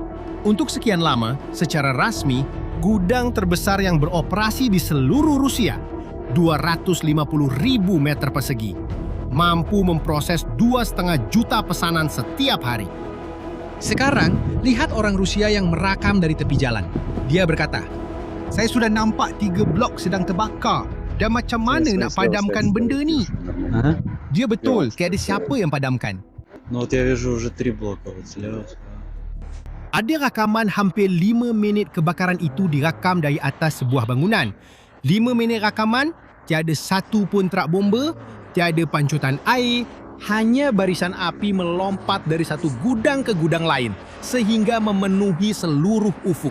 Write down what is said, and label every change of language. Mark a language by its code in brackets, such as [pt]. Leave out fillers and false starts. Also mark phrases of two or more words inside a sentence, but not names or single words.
[ms] Untuk sekian lama, secara rasmi, gudang terbesar yang beroperasi di seluruh Rusia, 250.000 meter persegi, mampu memproses 2,5 juta pesanan setiap hari. Sekarang, lihat orang Rusia yang merakam dari tepi jalan. Dia berkata, "Saya sudah nampak 3 blok sedang terbakar. Dan macam mana nak padamkan benda ni?" Dia betul, tiada siapa yang padamkan. [ru] Ну вот я вижу уже 3 блока вот слева. [ms] Ada rakaman hampir 5 minit kebakaran itu dirakam dari atas sebuah bangunan. 5 minit rakaman, tiada satu pun trak bomba, tiada pancutan air, hanya barisan api melompat dari satu gudang ke gudang lain sehingga memenuhi seluruh ufuk.